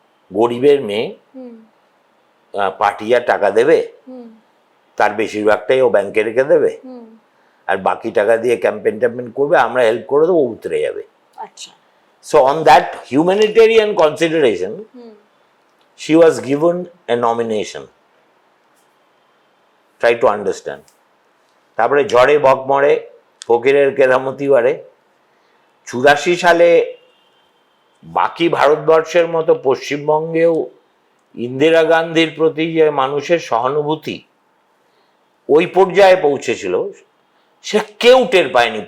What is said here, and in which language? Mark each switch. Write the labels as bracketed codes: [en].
[bn] গরিবের মেয়ে, পার্টি আর টাকা দেবে, তার বেশিরভাগটাই ও ব্যাংকে রেখে দেবে, আর বাকি টাকা দিয়ে ক্যাম্পেইন করবে, আমরা হেল্প করে দেবো, উতরে যাবে। আচ্ছা। [en] So on that humanitarian consideration, she was given a nomination. Try to understand. [bn] তারপরে ঝড়ে বক মরে, ফকিরের কেরামতি বাড়ে। 84 সালে বাকি ভারতবর্ষের মতো পশ্চিমবঙ্গেও ইন্দিরা গান্ধীর প্রতি যে মানুষের সহানুভূতি ওই পর্যায়ে পৌঁছেছিল, সে কেউ টের পায়নি।